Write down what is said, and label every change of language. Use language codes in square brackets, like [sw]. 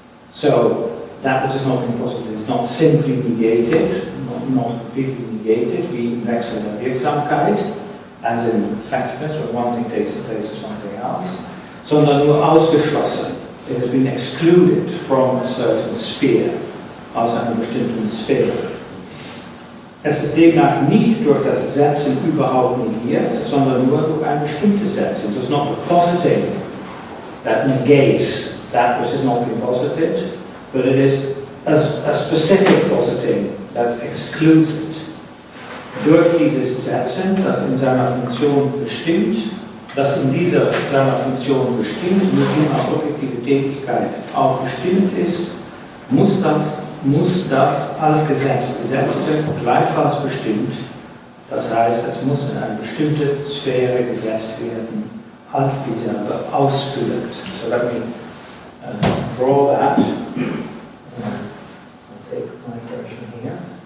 [en] So that which is not been posited is not simply negated, not completely negated, [de] wie Wechsel der Wirksamkeit, [en] as in effectiveness, when one thing takes the place of something else, [de] sondern nur ausgeschlossen. [en] It has been excluded from a certain sphere, [de] aus einer bestimmten Sphäre. Es ist demnach nicht durch das Setzen überhaupt negiert, sondern nur durch ein bestimmtes Setzen. [en] It is not the positing that negates that which is not being posited, but it is a specific positing that excludes it. [de] Durch dieses Setzen, das in seiner Funktion bestimmt, das in dieser seiner Funktion bestimmt, in seiner objektive Tätigkeit auch bestimmt ist, muss das als Gesetzte gleichfalls bestimmt, das heißt, es muss in eine bestimmte Sphäre gesetzt werden, als dieselbe ausfüllt. [en] So let me draw that. I'll take my version here.